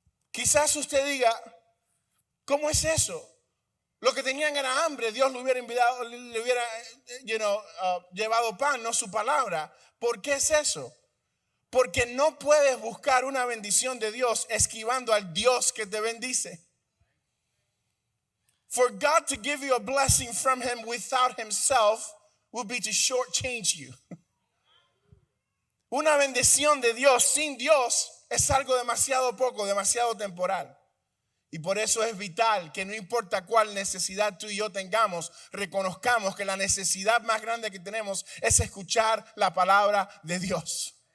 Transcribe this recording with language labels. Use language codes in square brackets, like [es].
[es] Quizás usted diga, ¿cómo es eso? Lo que tenían era hambre, Dios le hubiera llevado pan, no su palabra. ¿Por qué es eso? Porque no puedes buscar una bendición de Dios esquivando al Dios que te bendice. [en] For God to give you a blessing from Him without Himself would be to shortchange you. [es] Una bendición de Dios sin Dios es algo demasiado poco, demasiado temporal. Y por eso es vital que no importa cuál necesidad tú y yo tengamos, reconozcamos que la necesidad más grande que tenemos es escuchar la palabra de Dios.